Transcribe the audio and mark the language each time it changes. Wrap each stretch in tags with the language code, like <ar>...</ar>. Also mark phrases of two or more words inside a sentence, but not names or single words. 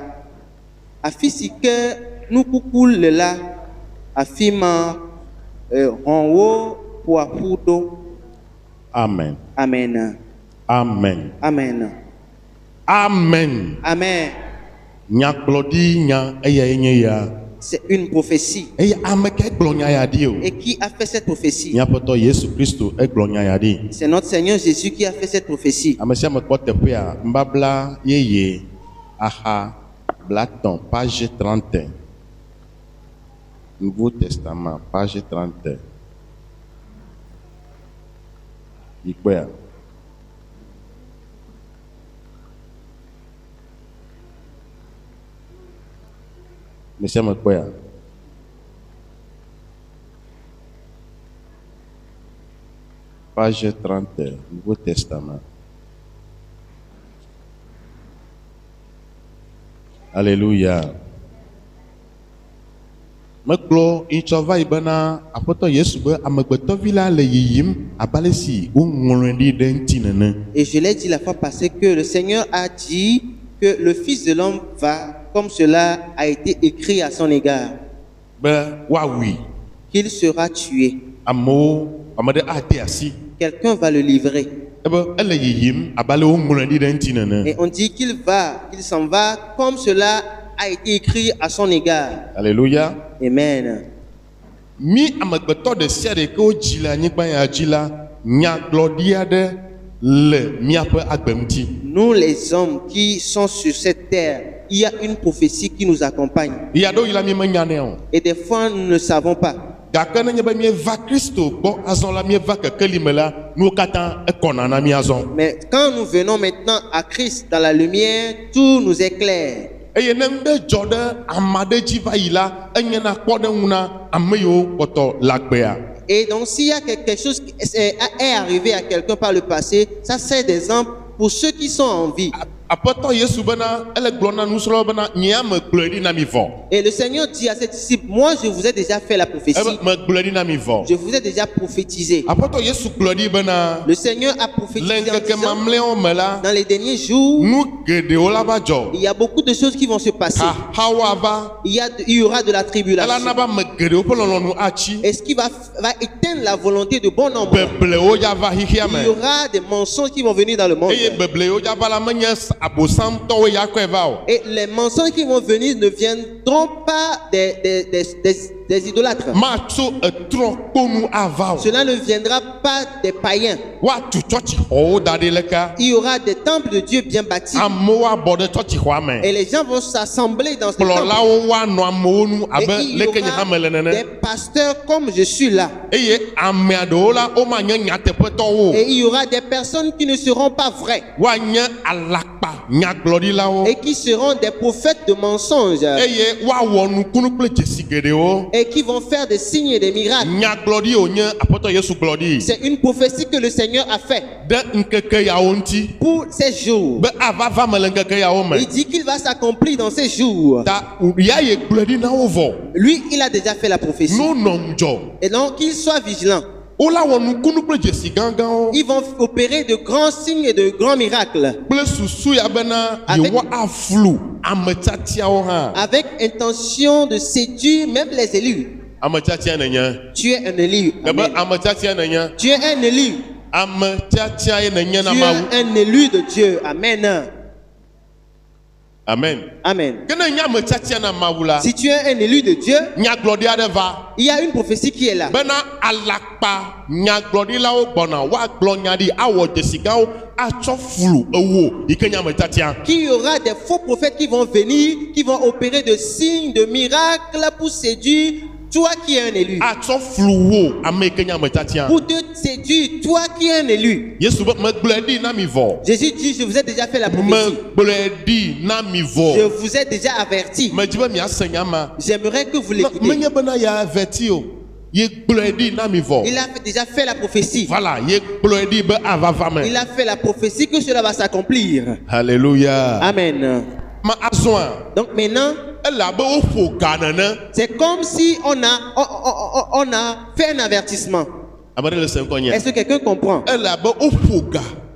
<ee>Afi si ke nukuku le la, afi ma xɔ̃wo ƒoa ƒu ɖo. Amen. Amen. Amen. Amen. Amen. Amen. Nyagblɔɖi nya eyae nye ya.</ee> <fr>C'est une prophétie.</fr> <ee>Eye ame ke gblɔ nya ya ɖi o.</ee> <fr>Et qui a fait cette prophétie?</fr> <ee>Miaƒetɔ Yesu Kristo egblɔ nya ya ɖi.</ee> <fr>C'est notre Seigneur Jésus qui a fait cette prophétie.</fr> <ee>Ame sia ame kpɔ teƒea, nubabla yeye axa blatɔn page 31.</ee> <fr>Nouveau Testament page 31.</fr> <ee>Ikpɔa.</ee> <fr>Monsieur Makoya. Page 30, Nouveau Testament. Alléluia.</fr> <ee>Mekplɔ ŋutsɔva yi bena aƒetɔ Yesu be amegbetɔvi la le yiyim abale si woŋlɔe ɖi ɖe ŋuti nene.</ee> <fr>Et je l'ai dit la fois passée que le Seigneur a dit que le Fils de l'homme va comme cela a été écrit à son égard.</fr> <ee>Be woawui.</ee> <fr>Qu'il sera tué.</fr> <ee>Amewo ame ɖe ade asi.</ee> <fr>Quelqu'un va le livrer.</fr> <ee>Ebe ele yiyim abale woŋlɔe ɖi ɖe ŋuti nene.</ee> <fr>Et on dit qu'il s'en va comme cela a été écrit à son égard. Alléluia. Amen.</fr> <ee>Mi amegbetɔ ɖe sia ɖe ke wodzi le anyigba ya dzi la, nyagblɔɖi aɖe le miaƒe agbe ŋuti.</ee> <fr>Nous les hommes qui sont sur cette terre, il y a une prophétie qui nous accompagne.</fr> <ee>Ya ɖo yi la mi menyanɛ o.</ee> <fr>Et des fois nous ne savons pas.</fr> <ee>Gake nenye be mieva Kristo gbɔ azɔ la mieva kekeli me la, nuwo katã ekɔna na mi azɔ.</ee> <fr>Mais quand nous venons maintenant à Christ dans la lumière, tout nous est clair.</fr> <ee>Eye ne ŋɖe dzɔ ɖe ame aɖe dzi va yi la, enyena kpɔɖeŋu na ame yiwo kpɔtɔ le agbea.</ee> <fr>Et donc s'il y a quelque chose qui est arrivé à quelqu'un par le passé, ça c'est des exemples pour ceux qui sont en vie.</fr> <ee>Aƒetɔ Yesu bena ele gblɔ na nusrɔ̃lawo bena nye ame gblɔe ɖi na mi vɔ.</ee> <fr>Et le Seigneur dit à ses disciples, moi je vous ai déjà fait la prophétie.</fr> <ee>Me gblɔe ɖi na mi vɔ.</ee> <fr>Je vous ai déjà prophétisé.</fr> <ee>Aƒetɔ Yesu gblɔ ɖi bena</ee> <fr>Le Seigneur a</fr> <ee>le</ee> <fr>prophétisé en</fr> <ee>ŋkeke</ee> <fr>disant,</fr> <ee>mamlɛawo me la,</ee> <fr>dans les derniers jours,</fr> <ee>nu geɖewo la va dzɔ.</ee> <fr>il y a beaucoup de choses qui vont se passer.</fr> <ee>Xaxawo ava.</ee> <fr>Il y aura de la</fr> <ee>Ela</ee> <fr>tribulation.</fr> <ee>na be ame geɖewo ƒe lɔlɔ̃nu atsi.</ee> <fr>Et ce qui va éteindre la volonté de bon nombre.</fr> <ee>Beblewo ya va xixia</ee> <fr>Il</fr> <ee>me.</ee> <fr>y aura des mensonges qui vont venir dans le monde.</fr> <ee>Eye beblewo ya va la menye abosamtɔwo ya kɔe va o.</ee> <fr>Et les mensonges qui vont venir ne viendront pas des idolâtres.</fr> <ee>Matso etrɔ kponu ava o.</ee> <fr>Cela ne viendra pas des païens.</fr> <ee>Woatu tsɔtsixɔwo da ɖi le ka.</ee> <fr>Il y aura des temples de Dieu bien bâtis.</fr> <ee>Amewo abɔ ɖe tsɔtsixɔa me.</ee> <fr>Et les gens vont s'assembler dans ce temple.</fr> <ee>Kplɔlawo woanɔ amewo nu</ee> <fr>Et</fr> <ee>abe</ee> <fr>il y</fr> <ee>leke nye</ee> <fr>aura</fr> <ee>hã me le</ee> <fr>des</fr> <ee>nene.</ee> <fr>pasteurs comme je suis là.</fr> <ee>Eye amea ɖewo la womanye nyateƒetɔwo o.</ee> <fr>Et il y aura des personnes qui ne seront pas vraies.</fr> <ee>Woanye alakpa nyagblɔɖilawo.</ee> <fr>Et qui seront des prophètes de mensonges.</fr> <ee>Eye woawɔ nukunu kple dzesi geɖewo.</ee> <fr>Et qui vont faire des signes et des miracles.</fr> <ee>Nyagblɔɖi wònye aƒetɔ Yesu gblɔɖi.</ee> <fr>C'est une prophétie que le Seigneur a fait</fr> <ee>Ɖe ŋkeke yawo ŋuti.</ee> <fr>pour ces jours.</fr> <ee>Be ava va me le ŋkeke yawo me.</ee> <fr>Il dit qu'il va s'accomplir dans ces jours.</fr> <ee>Ta ya ye gblɔe ɖi na wo vɔ.</ee> <fr>Lui, il a déjà fait la prophétie.</fr> <ee>Nonɔ ŋdzɔ.</ee> <fr>Et donc, qu'il soit vigilant.</fr> <ee>Wola wɔ nukunu kple dzesi gãgãwo.</ee> <fr>Ils vont opérer de grands signes et de grands miracles.</fr> <ee>Kple susu ya bena</ee> <fr>Avec-</fr> <ee>yewo aflu ame tiatiawo hã.</ee> <fr>Avec intention de séduire même les élus.</fr> <ee>Ame tiatia nenye.</ee> <fr>Tu es un élu.</fr> <ee>Ebe Amen. ame tiatia nenye.</ee> <fr>Tu es un élu.</fr> <ee>Ame tiatia ye nenye na</ee> <fr>Tu</fr> <ee>Mawu.</ee> <fr>es un élu de Dieu. Amen. Amen. Amen.</fr> <ee>Ke ne nye ame tiatia na Mawu la,</ee> <fr>Si tu es un élu de Dieu,</fr> <ee>nyagblɔɖi aɖe va.</ee> <fr>il y a une prophétie qui est là.</fr> <ee>Bena alakpa nyagblɔɖilawo gbɔna woagblɔ nya ɖi awɔ dzesi gãwo atsɔ flu ewo yi ke nye ame tiatia.</ee> <fr>Qu'il y aura des faux prophètes qui vont venir, qui vont opérer de signes, de miracles pour séduire toi qui es un élu.</fr> <ee>Atsɔ flu wo ame yi ke nye ame tiatia.</ee> <fr>Pour te séduire, toi qui es un élu.</fr> <ee>Yesu be megblɔe ɖi na mi vɔ.</ee> <fr>Jésus dit, je vous ai déjà fait la prophétie.</fr> <ee>Megblɔe ɖi na mi</ee> <fr>Je</fr> <ee>vɔ.</ee> <fr>vous ai déjà averti.</fr> <ee>Medzi be miase nya ma.</ee> <fr>J'aimerais que vous l'écoutez.</fr> <ee>Menye bena ya veti o. Ye gblɔe ɖi na mi vɔ.</ee> <fr>Il a déjà fait la prophétie. Voilà,</fr> <ee>ye gblɔe ɖi be ava va me.</ee> <fr>Il a fait la prophétie que cela va s'accomplir. Alléluia. Amen.</fr> <ee>Ma azɔa.</ee> <fr>Donc maintenant,</fr> <ee>Ele abe woƒo ga nene.</ee> <fr>c'est comme si on a fait un avertissement.</fr> <ee>Ame ɖe le se ŋkɔ nye.</ee> <fr>Est-ce que quelqu'un comprend?</fr> <ee>Ele abe woƒo ga.</ee>